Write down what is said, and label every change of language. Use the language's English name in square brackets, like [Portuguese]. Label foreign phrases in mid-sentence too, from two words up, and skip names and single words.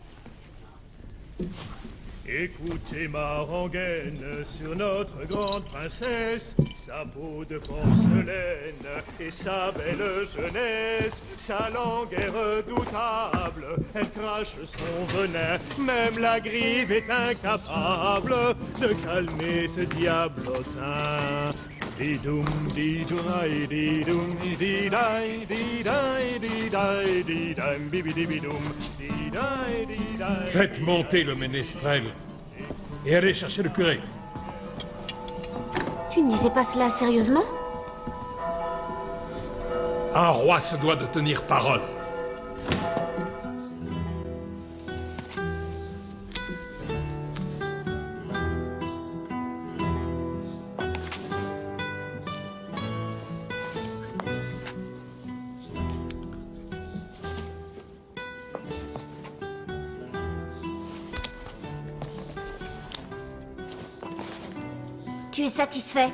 [French] Écoutez ma rengaine sur notre grande princesse, sa peau de porcelaine et sa belle jeunesse, sa langue est redoutable, elle crache son venin, même la grive est incapable de calmer ce diablotin. Di-doum, di-doum, di-doum, di-dai, di-dai, di-dai, di-dai, bibi-di-bi-doum, di-dai, di-dai. Faites monter le ménestrel et allez chercher le curé. Tu ne disais pas cela sérieusement? Un roi se doit de tenir parole. Tu es satisfait?